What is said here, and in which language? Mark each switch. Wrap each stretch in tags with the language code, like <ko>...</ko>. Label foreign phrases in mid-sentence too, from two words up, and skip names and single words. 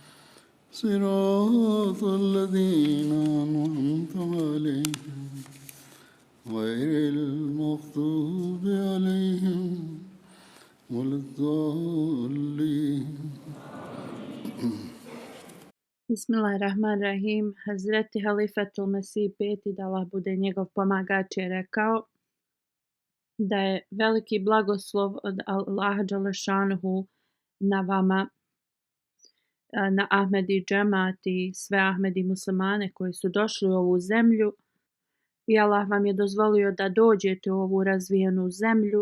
<ar>صراط الذين أنعمت عليهم غير المغضوب عليهم ولا الضالين. Bismillahirrahmanirrahim.</ar> <bs>Hazreti Halifatul Mesih peti, da Allah bude njegov pomagač, je rekao da je veliki blagoslov od Allaha Đalešanuhu na vama, na Ahmedi džemat i sve Ahmedi muslimane koji su došli u ovu zemlju, i Allah vam je dozvolio da dođete u ovu razvijenu zemlju.</bs>